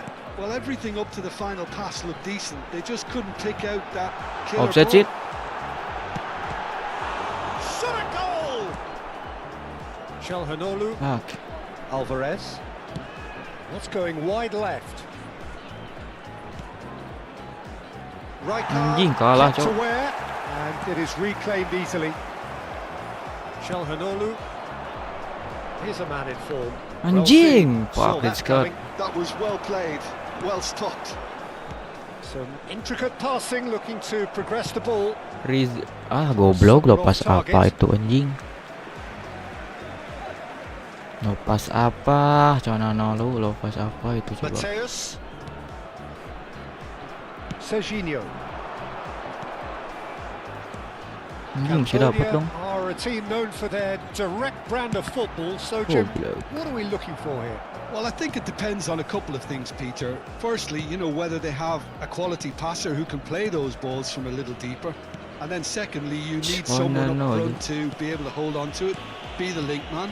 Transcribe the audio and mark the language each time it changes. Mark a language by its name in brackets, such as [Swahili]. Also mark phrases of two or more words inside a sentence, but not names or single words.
[English] Well, everything up to the final pass looked decent. They just couldn't pick out that killer Offset ball. it. Shot a goal! Çalhanoğlu. Fuck. Alvarez. What's going wide left? Anjing, Rijkaard kalah, kept Cok. aware, and it is reclaimed easily. Çalhanoğlu. Here's a man in form. Anjing. Well seen. Saw Fuck, that it's cut. coming. That was well played, well stopped. Some intricate passing, looking to progress the ball. [Indonesian] Goblok, lepas apa itu anjing? Lepas apa? Çalhanoğlu lepas apa itu coba? Matthäus. Serginho. Anjing sih dapat [English] Cambodia dong. are a team known for their direct brand of football. So, Jim, Goblok. what are we looking for here? Well, I think it depends on a couple of things, Peter. Firstly, whether they have a quality passer who can play those balls from a little deeper. And then secondly, you need someone up front to be able to hold on to it, be the link man.